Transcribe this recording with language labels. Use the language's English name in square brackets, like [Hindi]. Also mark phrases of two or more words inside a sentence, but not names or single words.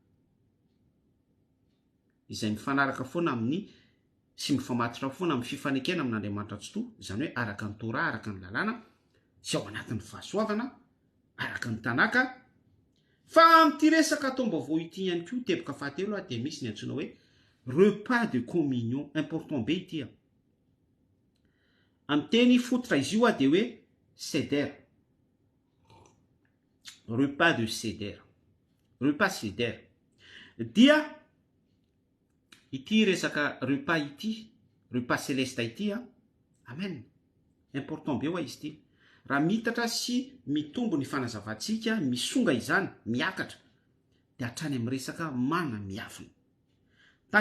[Malagasy] izay mifanaraka foana amin'ny sy mifamatotra foana amin'ny fifanekena amin'Andriamanitra tsy to izany hoe araka ny Torah araka ny lalàna sy ao anatin'ny fahasoavana araka ny tanaka fa amin'ity resaka taom-baovao ity ihany koa teboka fahatelo dia misy ny antsoina hoe [French] repas de communion important [Malagasy] be ity amin'ny teny fototra izy io dia hoe seder [French] repas de seder repas seder [Malagasy] dia ity resaka repas ity [French] repas céleste [Malagasy] ity amen important be hoa izy ity raha mitatra sy mitombo ny fanazavantsika misonga izany miakatra dia hatrany amin'ny resaka mana miafina tany